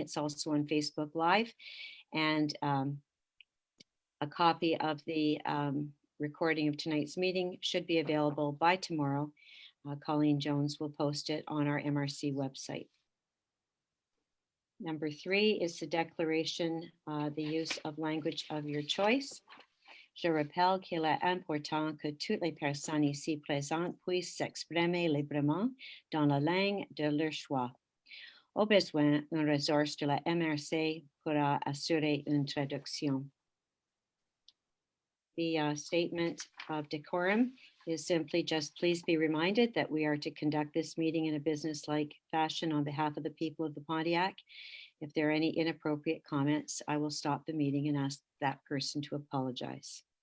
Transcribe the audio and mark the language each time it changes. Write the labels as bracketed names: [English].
[English] It's also on Facebook Live, and a copy of the recording of tonight's meeting should be available by tomorrow. Colleen Jones will post it on our MRC website. Number 3 is the declaration, the use of language of your choice. [French] Je rappelle qu'il est important que toutes les personnes ici présentes puissent s'exprimer librement dans la langue de leur choix. Au besoin, une ressource de la MRC pourra assurer une traduction. [English] The statement of decorum is simply just please be reminded that we are to conduct this meeting in a business-like fashion on behalf of the people of the Pontiac. If there are any inappropriate comments, I will stop the meeting and ask that person to apologize.